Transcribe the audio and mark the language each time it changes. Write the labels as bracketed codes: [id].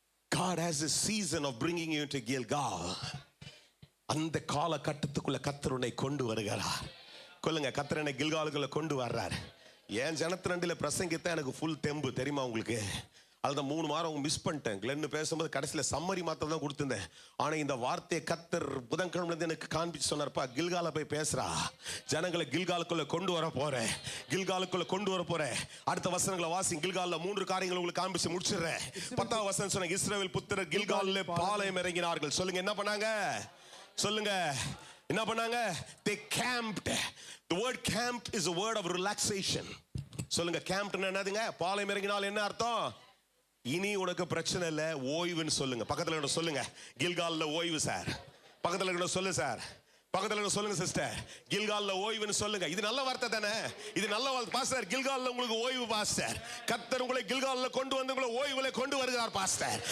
[en] God has a season of bringing you into Gilgal. [ta] அந்த கால கட்டத்துக்குள்ள கர்த்தர் உன்னை கொண்டு வருகிறார். சொல்லுங்க, கர்த்தர் என்னை கில்காலுக்குள்ள கொண்டு வர்றார். என் ஜனத்திரண்டில பிரசங்கித்தான் எனக்கு ஃபுல் தெம்பு தெரியுமா உங்களுக்கு? அதுதான் 3 வாரம் மிஸ் பண்ணிட்டேன். கிளென்னு பேசும்போது கடைசியில் சம்மரி மாத்திரம் தான் கொடுத்துருந்தேன். ஆனால் இந்த வார்த்தையை கர்த்தர் புதன்கிழமை எனக்கு காண்பிச்சு சொன்னார்ப்பா, கில்கால போய் பேசுறா, ஜனங்களை கில்காலுக்குள்ள கொண்டு வர போறேன், கில்காலுக்குள்ள கொண்டு வர போறேன். அடுத்த வசனங்களை வாசி. கில்கால்ல 3 காரியங்களை உங்களுக்கு காண்பிச்சு முடிச்சிடுறேன். 10ஆம் வசனம் சொன்ன, இஸ்ரவேல் புத்திரர் கில்காலிலே பாளையம் இறங்கினார்கள். சொல்லுங்க, என்ன பண்ணாங்க? சொல்லுங்க, என்ன பண்ணாங்க? [en] They camped. The word camped is a word of relaxation. [ta] சொல்லுங்க, camped என்னதுங்க? பாளையம் இறங்கினால் என்ன அர்த்தம்? இனி உனக்கு பிரச்சனை இல்லை, ஓய்வுன்னு சொல்லுங்க. பக்கத்துல சொல்லுங்க, கில்கால்ல ஓய்வு சார். பக்கத்துல சொல்லு சார், பக்கத்துல சொல்லுங்க சிஸ்டர், கில்கால்ல ஓய்வுன்னு சொல்லுங்க. இது நல்ல வார்த்தை தானே? இது நல்ல வார்த்தை பாஸ்டர். கில்கால்ல உங்களுக்கு ஓய்வு பாஸ்டர். கர்த்தர் உங்களை கில்கால்ல கொண்டு வந்து உங்களை ஓய்வுல கொண்டு வருகிறார் பாஸ்டர்.